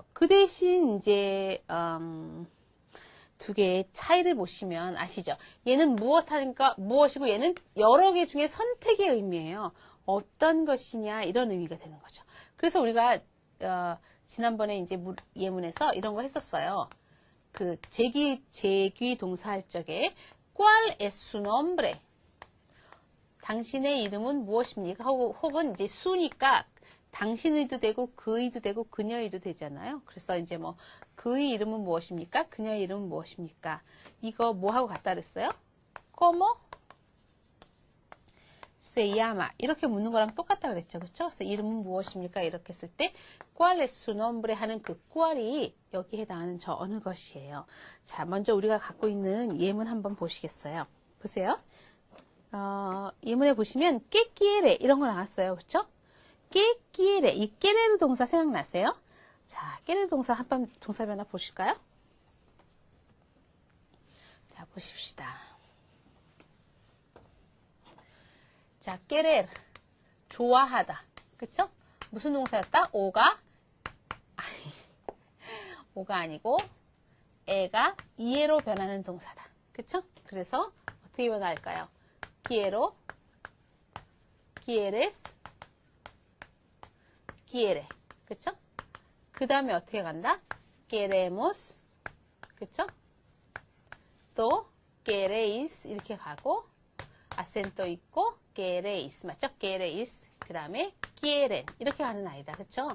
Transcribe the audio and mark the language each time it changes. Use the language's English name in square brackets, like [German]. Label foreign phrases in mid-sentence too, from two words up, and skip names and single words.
[Korean] 그 대신 이제 두 개의 차이를 보시면 아시죠? 얘는 무엇 하니까 무엇이고 얘는 여러 개 중에 선택의 의미예요. 어떤 것이냐 이런 의미가 되는 거죠. 그래서 우리가 지난번에 이제 예문에서 이런 거 했었어요. 제귀 동사 할 적에 [Spanish] ¿Cuál es su nombre? [Korean] 당신의 이름은 무엇입니까? 혹은 이제 수니까 당신의도 되고 그의도 되고 그녀의도 되잖아요. 그래서 이제 뭐 그의 이름은 무엇입니까? 그녀의 이름은 무엇입니까? 이거 뭐하고 같다 그랬어요? [Spanish] ¿Cómo se llama? [Korean] 이렇게 묻는 거랑 똑같다 그랬죠. 그렇죠? 그래서 이름은 무엇입니까? 이렇게 했을 때 [Spanish] ¿Cuál es su nombre? [Korean] 하는 그 cual이 여기에 해당하는 저 어느 것이에요. 자, 먼저 우리가 갖고 있는 예문 한번 보시겠어요? 보세요. 예문에 보시면 [Spanish] ¿Qué quiere? [Korean] 이런 거 나왔어요. 그렇죠? [Spanish] ¿Qué quiere? [Korean] 이 quiere 동사 생각나세요? 자, quiere 동사 한번 동사 변화 보실까요? 자, 보십시다. 자, querer 좋아하다. 그렇죠? 무슨 동사였다? 오가 아니고 애가 이해로 변하는 동사다. 그렇죠? 그래서 어떻게 변할까요? [Spanish] quiero, quieres, quiere. [Korean] 그쵸? 그 다음에 어떻게 간다? queremos. 그쵸? 또, queréis. 이렇게 가고, 아센토 있고, queréis. 맞죠? queréis. 그 다음에, quieren. 이렇게 가는 아이다. 그쵸?